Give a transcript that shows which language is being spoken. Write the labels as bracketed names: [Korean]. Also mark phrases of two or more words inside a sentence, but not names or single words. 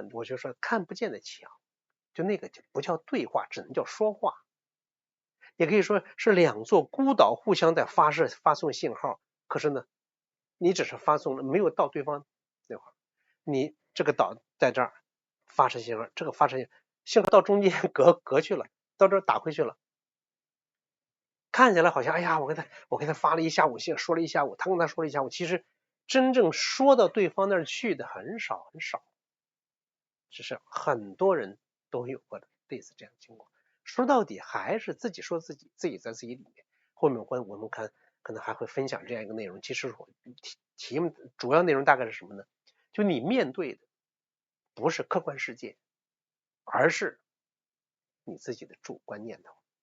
[Chinese] 我就說看不見的牆，就那個就不叫對話，只能叫說話。也可以說是兩座孤島互相在發送信號，可是呢，你只是發送了，沒有到對方那會兒，你這個島在這兒發射信號，這個發射信號到中間隔去了，到這兒打回去了。看起來好像我給他發了一下午信，說了一下午，他跟他說了一下午，其實真正說到對方那兒去的很少很少，只是很多人都有過的類似這樣的情況。說到底還是自己說自己在自己裡面。後面我們看可能還會分享這樣一個內容，其實題目主要內容大概是什麼呢？就你面對的不是客觀世界，而是你自己的主觀念頭。